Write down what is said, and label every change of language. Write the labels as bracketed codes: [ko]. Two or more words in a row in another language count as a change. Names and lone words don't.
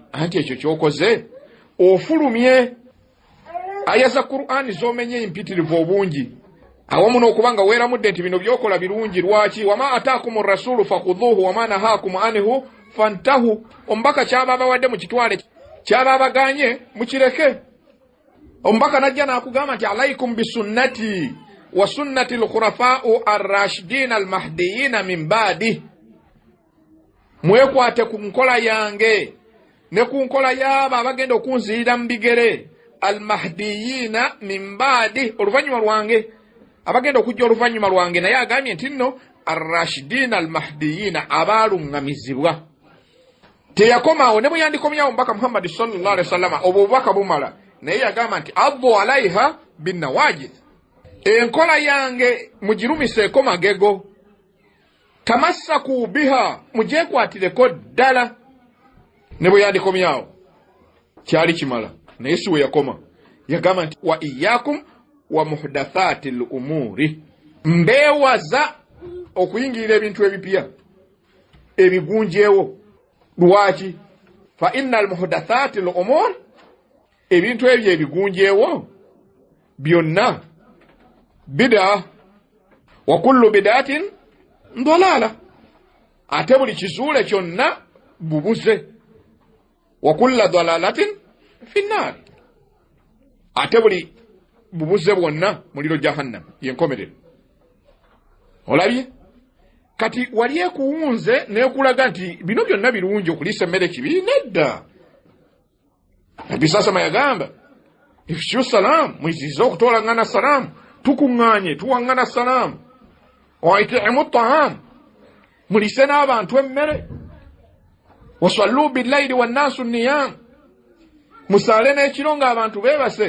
[lg] Anti ekyo ky'okoze ofulumye. Aya za Qur'ani z'omenye empitirivu obungi, awamu n'okuba nga weeramudde nti bino by'okola birungi. Lwaki? [ar] وما آتاكم الرسول فخذوه وما نهاكم عنه فانتهوا. [lg] Omubaka kyaba abawadde mukitwale, kyaba abaganye mukireke. Omubaka najja n'akugamba nti [ar] عليكم بسنتي وسنة الخلفاء الراشدين المهديين من بعدي. [lg] Mwekwate ku nkola yange ne ku nkola y'abo abagenda okunzirira mu bigere, [ar] المهديين من بعدي, [lg] oluvannyuma lwange, abagenda okujja oluvannyuma lwange. Naye agambye nti nno [ar] الراشدين المهديين, [lg] abaaluŋŋamizibwa. Teyakomaawo, ne bwe yandikomyawo Omubaka Muhammad [ar] صلى الله عليه وسلم [lg] obwo obubaka bumala, naye yagamba nti [ar] عضوا عليها بالنواجذ. [lg] Enkola yange mugirumiseeko magego, [ar] تمسكوا بها, [lg] mugyekwatireko ddala. Ne bwe yandikomyawo kyali kimala, naye si we yakoma. yagamba nti [ar] وإياكم ومحدثات الأمور, [lg] mbeewaza okuyingirira ebintu ebipya ebigunjeewo. Lwaki? [ar] فإن محدثات الأمور, [lg] ebintu ebyo ebigunjeewo byonna bid'a, [ar] وكل بدعة ضلالة, [lg] ate buli kizuule kyonna bubuze, [ar] وكل ضلالة في النار, [lg] ate buli bubuze bwonna muliro jahannam yenkomerero. Olabye kati wali ekuwunze nekulaga nti bino byonna birungi okulisa emmere kibi? Nedda. Nabbi sasama yagamba [ar] أفشوا السلام, [lg] mwizize okutolangana salamu, tukuŋŋaanye tuwaŋŋana salamu, [ar] وأطعموا الطعام, [lg] mulise n'abantu emmere, [ar] وصلوا بالليل والناس نيام, [lg] musaale n'ekiro ng'abantu beebase.